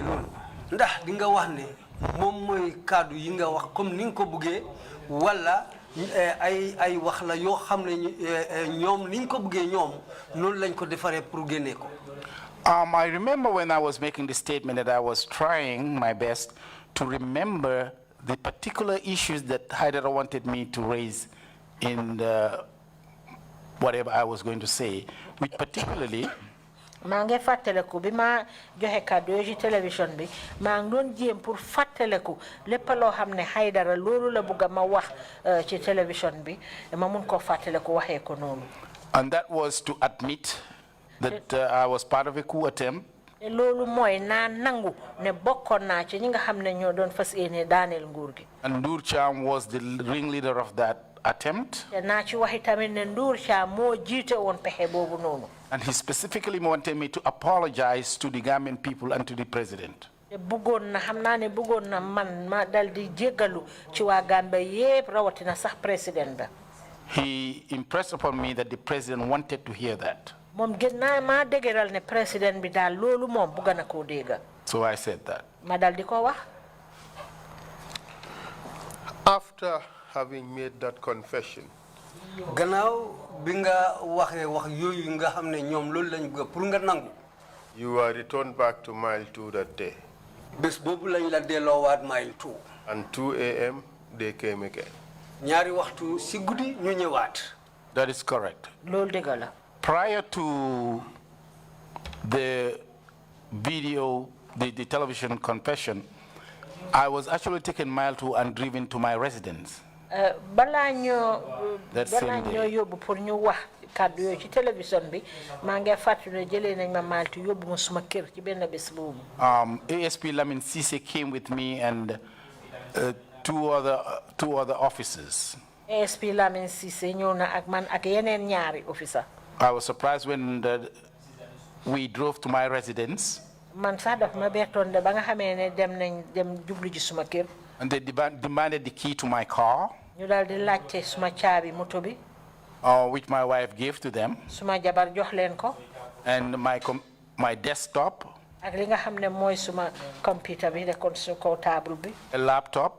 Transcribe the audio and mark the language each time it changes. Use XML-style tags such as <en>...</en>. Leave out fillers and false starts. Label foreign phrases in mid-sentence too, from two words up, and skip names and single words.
<wo>Ndax di nga wax ne moom mooy kàddu yi nga wax comme ni nga ko bëggee wala ay wax la yoo xam ne ñoom ni nga ko bëggee ñoom noonu lañ ko defaree pour génne ko.</wo> <en>I remember when I was making the statement that I was trying my best to remember the particular issues that Haidara wanted me to raise in whatever I was going to say, which particularly</en> <wo>maa ngi fàttaliku bi ma joxe kàddu yooyu ci télévision bi maa ngi doon jéem pour fàttaliku lépp loo xam ne Haidara loolu la bëgg ma wax ci télévision bi ma mun koo fàttaliku waxee ko noonu.</wo> <en>And that was to admit that I was part of a coup attempt.</en> <wo>Loolu mooy naa nangu ne bokkoon naa ci ñi nga xam ne ñoo doon fas yéene daaneel nguur gi.</wo> <en>And Ndur Cham was the ringleader of that attempt.</en> <wo>Te naa ci waxi tamit ne Ndur Cham moo jiite woon pexe boobu noonu.</wo> <en>And he specifically wanted me to apologize to the Gambian people and to the president.</en> <wo>Te bëggoon na xam naa ne bëggoon na man ma dal di jéggalu ci waa Gambia yépp rawatina sax président ba.</wo> <en>He impressed upon me that the president wanted to hear that.</en> <wo>Moom gën naa maa dëgëral ne président bi daal loolu moom bëgg na koo dégga.</wo> <en>So I said that.</en> <wo>Ma dal di ko wax.</wo> <en>After having made that confession,</en> <wo>gannaaw bi nga waxee wax yooyu nga xam ne ñoom loolu lañ bëgg pour nga nangu.</wo> <en>you were returned back to Mile 2 that day.</en> <wo>Bés boobu lañ la delloowaat Mile 2.</wo> <en>And 2 a.m. they came again.</en> <wo>ñaari waxtu si guddi ñu ñëwaat.</wo> <en>That is correct.</en> <wo>Loolu dëgg la.</wo> <en>Prior to the video, the television confession, I was actually taken mile to and driven to my residence.</en> <wo>Balaa ñoo yóbbu pour ñu wax kàddu yooyu ci télévision bi maa ngi fàttali ne jëlee nañ ma Maltu yóbbu ma suma kër ci benn bés boobu.</wo> <en>ASP Lamin Cissé came with me and two other officers.</en> <wo>ASP Lamin Cissé ñëw na ak man ak yeneen ñaari officer.</wo> <en>I was surprised when we drove to my residence.</en> <wo>Man sax daf ma bettoon de ba nga xamee ne dem jublu ji suma kër.</wo> <en>And they demanded the key to my car,</en> <wo>ñu daal di laajte suma caabi moto bi.</wo> <en>which my wife gave to them.</en> <wo>Suma jabar jox leen ko.</wo> <en>And my desktop.</en> <wo>Ak li nga xam ne mooy suma computer bi nekkoon su kaw table bi.</wo> <en>A laptop.</en>